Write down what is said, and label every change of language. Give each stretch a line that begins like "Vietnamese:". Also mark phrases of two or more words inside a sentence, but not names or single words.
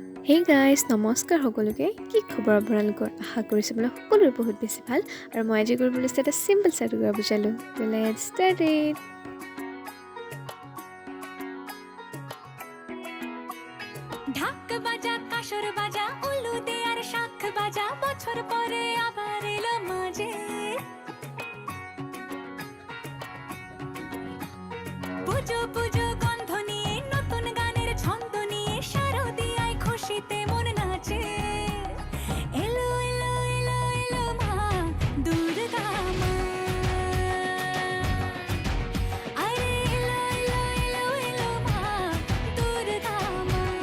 English: hey guys
Assamese: নমস্কাৰ সকলোকে কি খবৰ আপোনালোকৰ আশা কৰিছোঁ বোলে সকলোৰে বহুত বেছি ভাল আৰু মই আজি কৰিবলৈ লৈছোঁ এটা
English: simple side
Assamese: কৰা বুজালোঁ
English: let's start it
Bangla: ঢাক বাজা কাসর বাজা উলু দে আর শাখ বাজা বছর পরে আবার এলো মাঝে পুজো পুজো গন্ধ নিয়ে নতুন গানের ছন্দ নিয়ে শারদিয়ায় খুশিতে মন নাচে এলো এলো এলো এলো মা দুর্গা মা আরে এলো এলো এলো এলো মা দুর্গা মা